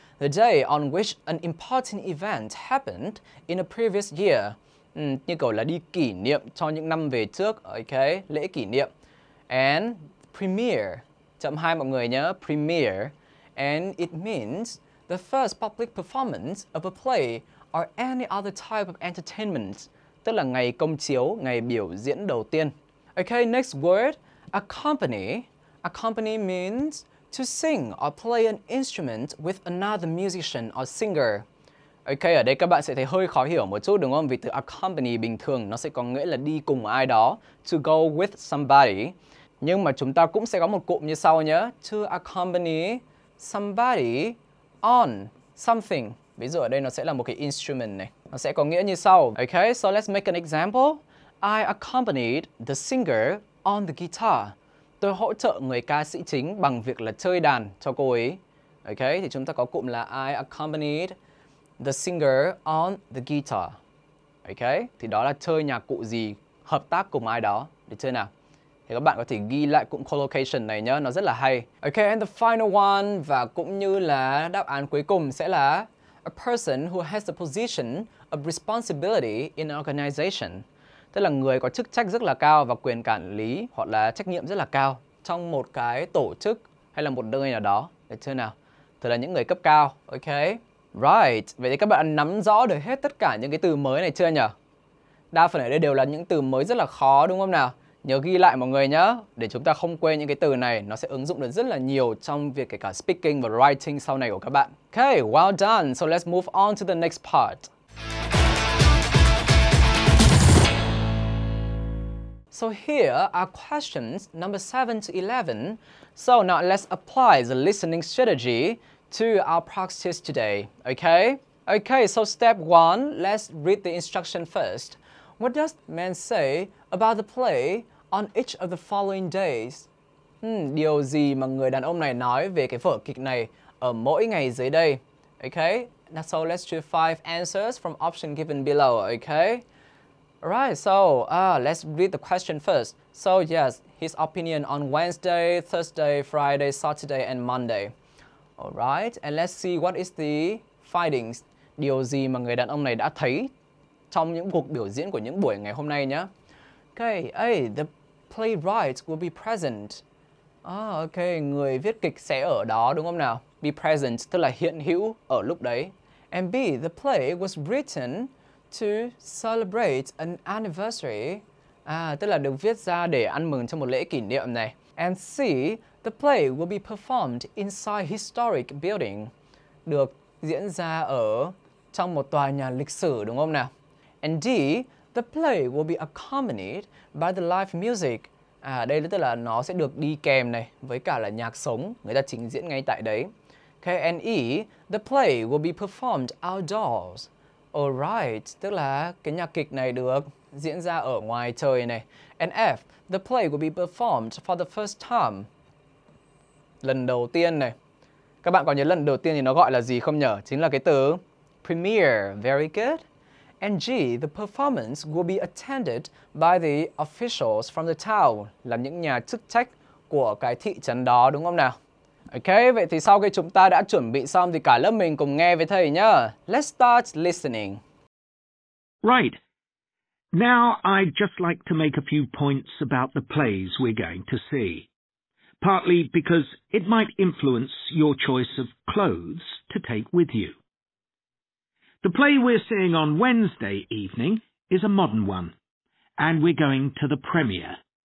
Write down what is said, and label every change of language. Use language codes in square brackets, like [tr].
[en] The day on which an important event happened in a previous year. [vi] Như kiểu là đi kỷ niệm cho những năm về trước. Okay, lễ kỷ niệm. [en] And premiere. [vi] Chậm 2 mọi người nhé, premiere. [en] And it means the first public performance of a play or any other type of entertainment. [vi] Tức là ngày công chiếu, ngày biểu diễn đầu tiên. [en] Okay, next word, accompany. Accompany means to sing or play an instrument with another musician or singer. [vi] Ok, ở đây các bạn sẽ thấy hơi khó hiểu một chút đúng không? Vì từ accompany bình thường nó sẽ có nghĩa là đi cùng ai đó, [en] to go with somebody. [vi] Nhưng mà chúng ta cũng sẽ có một cụm như sau nhé. [en] To accompany somebody on something. [vi] Ví dụ ở đây nó sẽ là một cái instrument này. Nó sẽ có nghĩa như sau. [en] Okay, so let's make an example. I accompanied the singer on the guitar. [vi] Tôi hỗ trợ người ca sĩ chính bằng việc là chơi đàn cho cô ấy. [en] Ok, [vi] thì chúng ta có cụm là [en] I accompanied the singer on the guitar. [vi] Ok, thì đó là chơi nhạc cụ gì, hợp tác cùng ai đó. Được chưa nào? Thì các bạn có thể ghi lại cụm collocation này nhá, nó rất là hay. [en] Ok, and the final one, [vi] và cũng như là đáp án cuối cùng sẽ là [en] a person who has the position of responsibility in an organization. [vi] Tức là người có chức trách rất là cao và quyền quản lý hoặc là trách nhiệm rất là cao trong một cái tổ chức hay là một nơi nào đó. Được chưa nào? Tức là những người cấp cao. Ok. Right. Vậy thì các bạn nắm rõ được hết tất cả những cái từ mới này chưa nhỉ? Đa phần ở đây đều là những từ mới rất là khó đúng không nào? Nhớ ghi lại mọi người nhé, để chúng ta không quên những cái từ này. Nó sẽ ứng dụng được rất là nhiều trong việc kể cả speaking và writing sau này của các bạn. [en] Okay, well done. So let's move on to the next part. So here are questions number 7 to 11. So now let's apply the listening strategy to our practice today. Okay? Okay, so step 1, let's read the instruction first. What does man say about the play on each of the following days? [vi] Điều gì mà người đàn ông này nói về cái vở kịch này ở mỗi ngày dưới đây? [en] Okay, so let's choose 5 answers from option given below. Okay. Alright, so let's read the question first. So yes, his opinion on Wednesday, Thursday, Friday, Saturday, and Monday. Alright, and let's see what is the findings. [vi] Điều gì mà người đàn ông này đã thấy trong những cuộc biểu diễn của những buổi ngày hôm nay nhé. [en] Okay, the playwright will be present. [vi] Ok, người viết kịch sẽ ở đó đúng không nào? Be present tức là hiện hữu ở lúc đấy. [en] And B, the play was written to celebrate an anniversary. [vi] Tức là được viết ra để ăn mừng cho một lễ kỷ niệm này. [en] And C, the play will be performed inside historic building. [vi] Được diễn ra ở trong một tòa nhà lịch sử đúng không nào? [en] And D, the play will be accompanied by the live music. [vi] Đây tức là nó sẽ được đi kèm này với cả là nhạc sống, người ta trình diễn ngay tại đấy. [en] Okay, and E, the play will be performed outdoors. [vi] Alright, tức là cái nhạc kịch này được diễn ra ở ngoài trời này. [en] And F, the play will be performed for the first time. [vi] Lần đầu tiên này. Các bạn có nhớ lần đầu tiên thì nó gọi là gì không nhở? Chính là cái từ premiere. [en] Very good. And G, the performance will be attended by the officials from the town, [vi] là những nhà chức trách của cái thị trấn đó đúng không nào? Ok, vậy thì sau khi chúng ta đã chuẩn bị xong thì cả lớp mình cùng nghe với thầy nhá. [en] Let's start listening. Right. Now I'd just like to make a few points about the plays we're going to see. Partly because it might influence your choice of clothes to take with you. The play we're seeing on Wednesday evening is a modern one, and we're going to the premiere.